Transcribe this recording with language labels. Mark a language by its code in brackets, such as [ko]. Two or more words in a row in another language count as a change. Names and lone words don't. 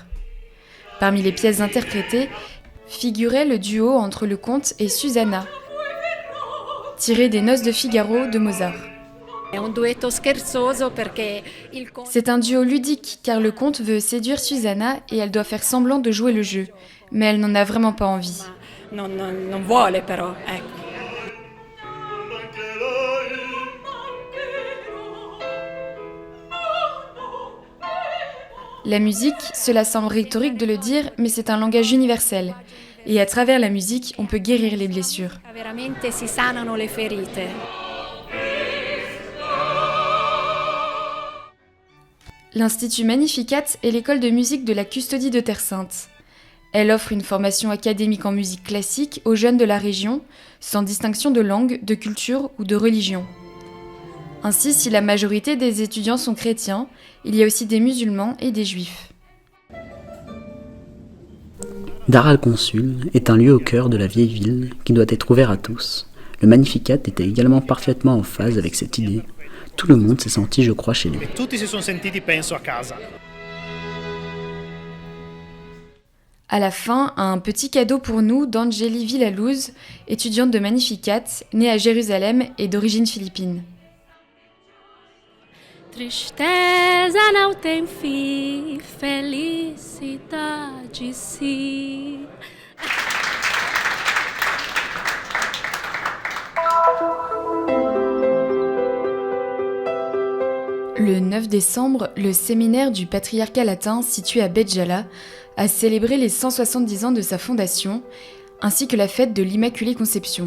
[fr] Parmi les pièces interprétées, figurait le duo entre le comte et Susanna, tiré des Noces de Figaro de Mozart. C'est un duo ludique car le comte veut séduire Susanna et elle doit faire semblant de jouer le jeu, mais elle n'en a vraiment pas envie. [it] Non vuole però, ecco. [fr] La musique, cela semble rhétorique de le dire, mais c'est un langage universel. Et à travers la musique, on peut guérir les blessures. [it] Veramente si sanano le ferite. [fr] L'Institut Magnificat est l'école de musique de la Custodie de Terre Sainte. Elle offre une formation académique en musique classique aux jeunes de la région, sans distinction de langue, de culture ou de religion. Ainsi, si la majorité des étudiants sont chrétiens, il y a aussi des musulmans et des juifs. Dar al-Consul est un lieu au cœur de la vieille ville qui doit être ouvert à tous. Le Magnificat était également parfaitement en phase avec cette idée. Tout le monde s'est senti, je crois, chez lui. [it] Tutti si sono sentiti, penso, a casa. [fr] À la fin, un petit cadeau pour nous d'Angeli Villaluz, étudiante de Magnificat, née à Jérusalem et d'origine philippine. [pt] Tristeza não tem fim, felicidade sim. [fr] Le 9 décembre, le séminaire du patriarcat latin situé à Béjala a célébré les 170 ans de sa fondation, ainsi que la fête de l'Immaculée Conception.